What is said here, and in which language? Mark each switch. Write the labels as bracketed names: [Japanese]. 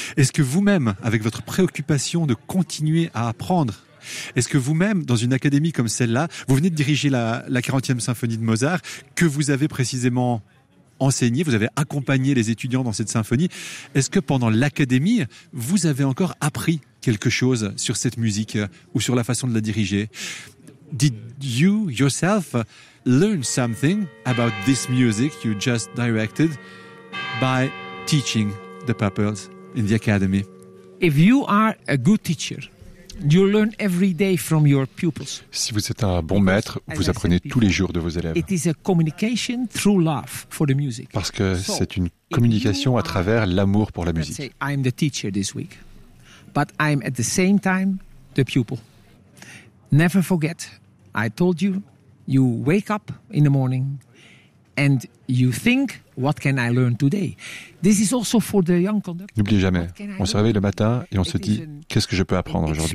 [French] Est-ce que vous-même, avec votre préoccupation de continuer à apprendre, est-ce que vous-même, dans une académie comme celle-là, vous venez de diriger la 40e symphonie de Mozart, que vous avez précisément enseigné, vous avez accompagné les étudiants dans cette symphonie, est-ce que pendant l'académie, vous avez encore appris quelque chose sur cette musique ou sur la façon de la diriger? [English] Did you yourself learn something about this music you just directed by teaching the pupils in the academy? If you are a good teacher, you learn every day from your pupils. [French] Si vous êtes un bon maître, vous apprenez tous les jours de vos élèves. [English] It is a communication through love for the music. [French] Parce que c'est une communication à travers l'amour pour la musique. [English] Say, I'm the teacher this week, but I'm at the same time the pupil. Never forget, I told you, you wake up in the morning And you think, what can I learn today? This is also for the young conductor. [French] N'oubliez jamais, on se réveille le matin et on se dit, qu'est-ce que je peux apprendre aujourd'hui?